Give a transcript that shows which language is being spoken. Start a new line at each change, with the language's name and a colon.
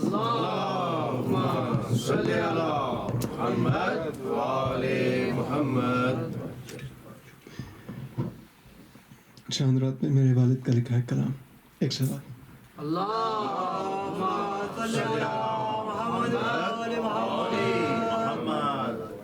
Arabic: اللهم صل على محمد وآل محمد.
Urdu: چاند رات میں میرے والد کا لکھا ہے کلام ایک سوال
Arabic: اللهم صل على محمد وآل محمد.